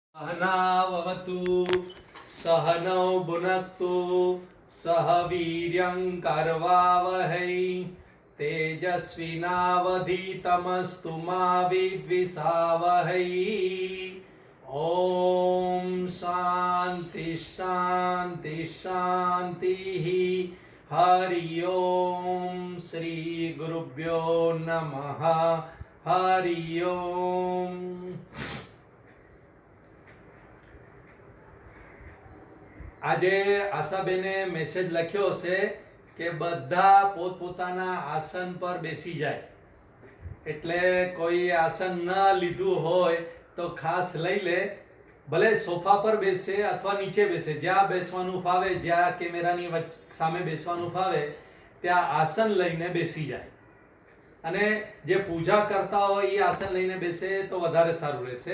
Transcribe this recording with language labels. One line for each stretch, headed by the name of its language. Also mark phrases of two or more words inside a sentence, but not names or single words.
Sanskrit: अनाववतु सहनौ भुनक्तु सह वीर्यं कर्वावहै तेजस्विनावधीतमस्तु मा विद्विषावहै। ओम शांति शांति शांति। हरि ओम श्री गुरुभ्यो नमः। हरि ओम।
Gujarati: આજે આશાબેને મેસેજ લખ્યો હશે કે બધા પોતપોતાના આસન પર બેસી જાય, એટલે કોઈ આસન ન લીધું હોય તો ખાસ લઈ લે, ભલે સોફા પર બેસે અથવા નીચે બેસે, જ્યાં બેસવાનું ફાવે, જ્યાં કેમેરાની સામે બેસવાનું ફાવે ત્યાં આસન લઈને બેસી જાય, અને જે પૂજા કરતા હોય એ આસન લઈને બેસે તો વધારે સારું રહેશે.